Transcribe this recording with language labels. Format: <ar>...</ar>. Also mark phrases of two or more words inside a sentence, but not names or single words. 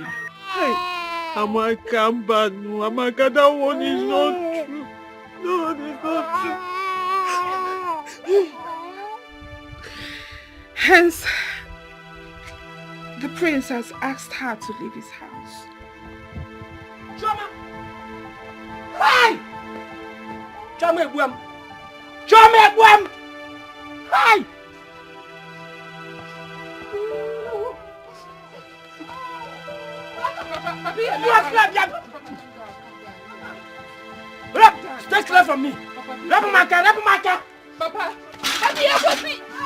<en>Hey, Amaka, Mbanu, Amaka, that one is not true. No, it's not true. Hence, the prince has asked her to leave his house. Choma! Hey! Choma Ebuam! Choma Ebuam! Hey! Stay clear from me! Rapamaka! Papa! Hey!</en>